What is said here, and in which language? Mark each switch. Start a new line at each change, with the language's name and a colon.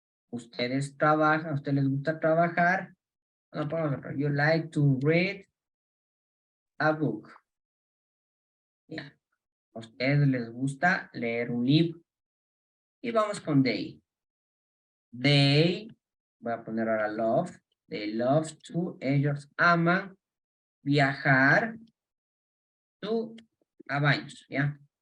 Spanish: Ustedes trabajan, a ustedes les gusta trabajar.
English: No, you like to read a book. Yeah.
Spanish: A ustedes les gusta leer un libro. Y vamos con they. They, voy a poner ahora love.
English: They love to,
Spanish: ellos aman viajar a baños, ¿ya?